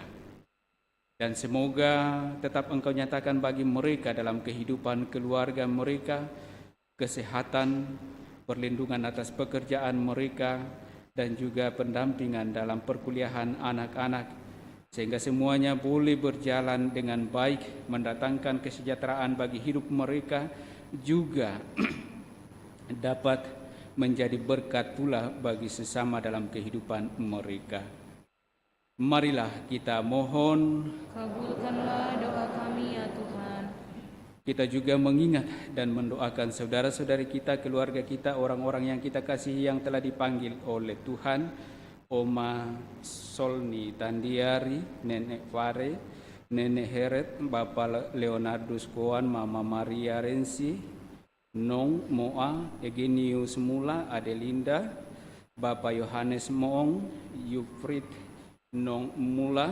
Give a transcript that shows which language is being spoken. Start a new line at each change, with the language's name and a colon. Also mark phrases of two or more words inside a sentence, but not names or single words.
Indonesian: Dan semoga tetap Engkau nyatakan bagi mereka dalam kehidupan keluarga mereka, kesehatan, perlindungan atas pekerjaan mereka, dan juga pendampingan dalam perkuliahan anak-anak, sehingga semuanya boleh berjalan dengan baik, mendatangkan kesejahteraan bagi hidup mereka, juga dapat menjadi berkat pula bagi sesama dalam kehidupan mereka. Marilah kita mohon, Kabulkanlah doa kami ya Tuhan. kita juga mengingat dan mendoakan saudara-saudari kita, keluarga kita, orang-orang yang kita kasihi yang telah dipanggil oleh Tuhan. Oma Solni Tandiari, Nenek Fare, Nenek Heret, Bapak Leonardus Koan, Mama Maria Rensi, Nong Moa, Egenius Mula, Adelinda, Bapak Yohanes Moong, Yufrid Nong Mula,